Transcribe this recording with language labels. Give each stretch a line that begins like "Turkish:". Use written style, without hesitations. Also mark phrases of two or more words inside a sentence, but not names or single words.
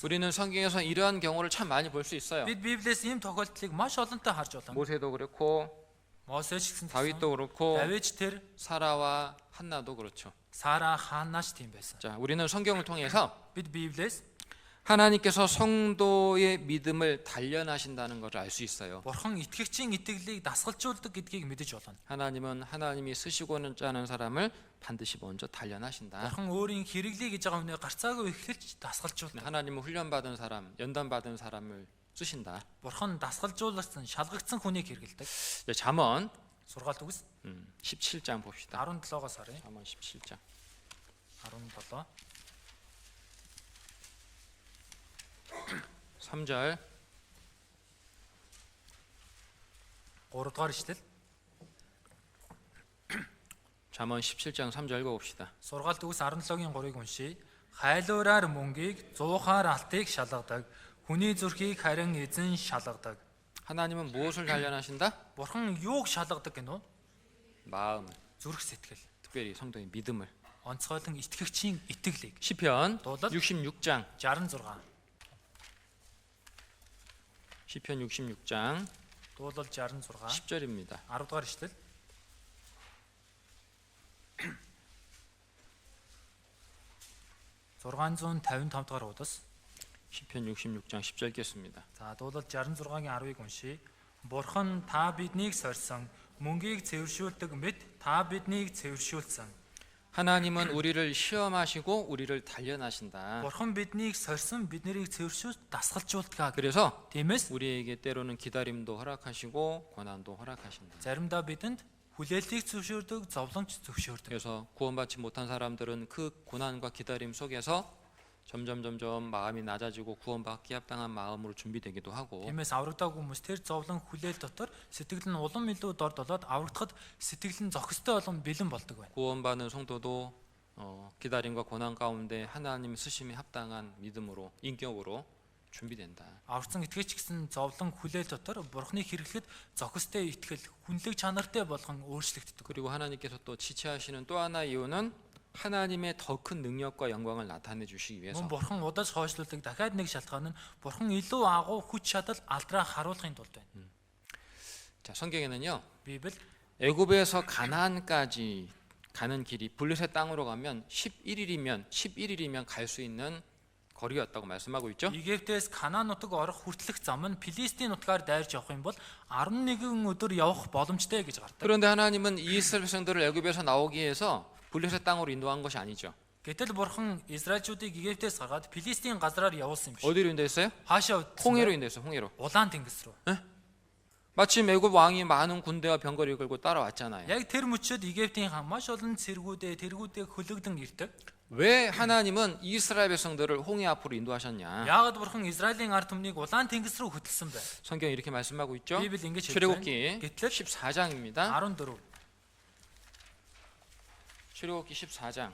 Korean: 우리는 성경에서 이러한 경우를 참 많이 볼 수 있어요.
Mongolian: Бид Библиэс ийм тохиолдлыг маш олонтой харж байна.
Korean: 모세도 그렇고
Mongolian: Мосеч гэсэн
Korean: 다윗도 그렇고
Mongolian: Давид тэр
Korean: 사라와 한나도 그렇죠.
Mongolian: Сара Ханнаш тийм байсан.
Korean: 자, 우리는 성경을 통해서
Mongolian: Бид Библиэс
Korean: 하나님께서 성도의 믿음을 단련하신다는 것을 알 수 있어요.
Mongolian: Бурхан итгэгчийн итгэлийг дасгалжуулдаг гэдгийг мэдэж болно.
Korean: 하나님은 하나님이 쓰시고는 짜는 사람을 반드시 먼저 단련하신다.
Mongolian: Бурхан өөрийн хэрэглэе гэж байгаа хүнээ гарцаагүй эхлэж дасгалжуулдаг.
Korean: 하나님은 훈련받은 사람, 연단받은 사람을 쓰신다.
Mongolian: Бурхан дасгалжуулсан, шалгагдсан хүнийг хэрэгэлдэг.
Korean: 네, 잠언
Mongolian: Сургаалт үгс
Korean: 17장 봅시다.
Mongolian: 17-оос харъя.
Korean: 잠언 17장
Mongolian: 17.
Korean: 3절
Mongolian: 3 дугаар ишлэл.
Korean: 잠언 17장 3절 읽어봅시다.
Mongolian: Сургаалт үгс 17-гийн 3-ыг уншийе. Хайлуураар мөнгийг, зуухаар алтыг шалгадаг. Хүний зүрхийг харин эзэн шалгадаг.
Korean: 하나님은 무엇을 단련하신다?
Mongolian: Бурхан юуг шалгадаг гэнэ үү?
Korean: 마음을,
Mongolian: Зүрх сэтгэл.
Korean: 특별히 성도의 믿음을.
Mongolian: Онцгойлон итгэгчийн итгэлийг.
Korean: 시편
Mongolian: дуулал
Korean: 66장
Mongolian: 66.
Korean: 시편 66장
Mongolian: Дуулал 66.
Korean: 10절입니다.
Mongolian: 10 дугаар ишлэл. (655) дугаар удас.
Korean: 시편 66장 10절 읽겠습니다.
Mongolian: За дуулал 66-гийн 10-ыг уншийе. Бурхан та биднийг сорьсон, мөнгийг цэвэршүүлдэг мэт та биднийг цэвэршүүлсэн.
Korean: 하나님은 우리를 시험하시고 우리를 단련하신다.
Mongolian: Бурхан биднийг сорьсон, биднийг цэвэршүүлж дасгалжуулдаг.
Korean: 그래서
Mongolian: Тиймээс
Korean: 우리에게 때로는 기다림도 허락하시고 고난도 허락하신다.
Mongolian: заримдаа бидэнд хүлээлтийг зөвшөөрдөг, зовлонч зөвшөөрдөг.
Korean: 그래서 구원받지 못한 사람들은 그 고난과 기다림 속에서 점점 마음이 낮아지고 구원받기 합당한 마음으로 준비되기도 하고
Mongolian: Тиймээс аврагдаагүй хүмүүс тэр зовлон хүлээл дотор сэтгэл нь улам илүү дорд болоод аврагдахад сэтгэл нь зохистой болон бэлэн болдог байна.
Korean: 구원받은 성도도 기다림과 고난 가운데 하나님 쓰심에 합당한 믿음으로 인격으로 준비된다.
Mongolian: Аварсан итгэгч гэсэн зовлон хүлээл дотор Бурхны хэрэглэхэд зохистой итгэл, хүнлэг чанартай болгон өөрчлөгддөг.
Korean: 그리고 하나님께서 또 지체하시는 또 하나 이유는 하나님의 더 큰 능력과 영광을 나타내 주시기 위해서.
Mongolian: Мөн Бурхан удаж хойшлуулдаг дахиад нэг шалтгаан нь Бурхан илүү агуу хүч чадал алдраа харуулахын тулд байна.
Korean: 자, 성경에는요.
Mongolian: Библи
Korean: 애굽에서 가나안까지 가는 길이 블레셋 땅으로 가면 11일이면 갈 수 있는 거리였다고 말씀하고 있죠.
Mongolian: Египтээс Канаан нутаг орох хүртэлх зам нь Филистийн нутгаар дайрж явах юм бол 11 өдөр явах боломжтой гэж гардаг.
Korean: 그런데 하나님은 이스라엘 백성들을 애굽에서 나오기 위해서 블레셋 땅으로 인도한 것이 아니죠.
Mongolian: Гэтэл Бурхан Израильчүүдийг Египтээс гаргаад Филистийн газраар явуулсан юм биш.
Korean: 어디로 인도했어요?
Mongolian: Хаашаа явуулсан?
Korean: 홍해로 인도했어요. 홍해로.
Mongolian: Улаан тэнгис рүү.
Korean: 마침 애굽 왕이 많은 군대와 병거를 이끌고 따라왔잖아요.
Mongolian: Яг тэр мөчөд Египтийн хаан маш олон цэргүүдээ хөлөгдөн ирдэг.
Korean: 왜 하나님은 이스라엘 백성들을 홍해 앞으로 인도하셨냐?
Mongolian: Яагаад Бурхан Израилийн ард түмнийг улаан тэнгис рүү хөтлсөн бэ?
Korean: 성경 이렇게 말씀하고 있죠.
Mongolian: Библи ингэж хэлж
Korean: 출애굽기
Mongolian: байна. Гэтэл
Korean: 14장입니다.
Mongolian: 14.
Korean: 출애굽기 14장.